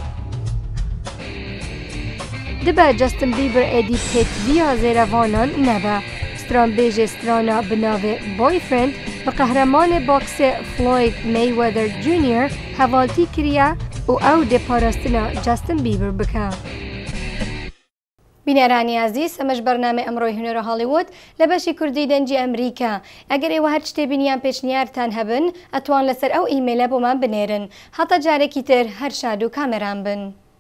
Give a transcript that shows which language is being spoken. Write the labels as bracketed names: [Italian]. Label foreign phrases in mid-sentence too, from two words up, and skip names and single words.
[Kurdish] Dibe Justin Bieber êdî pêtviya zêrevanan nebe. Stranbêjê strana bi navê Boyfriend bi qehremanê boksê Floyd Mayweather Jr. hevaltî kiriye û ew dê parastina Justin Bieber bike. [Central Kurdish] بینەرانی عزیز ئەمەش بەرنامەی ئەمڕۆی هونەرە هاڵیوود لە بەشی کوردی دەنجی ئەمریکا. ئەگەر ئێوە هەر شتێ بینیان پێشنیارتان هەبن ئەتوان لەسەر ئەو ئیمێلە بۆمان بنێرن. هەتا جارێکی تر هەر شاد و کامێران بن.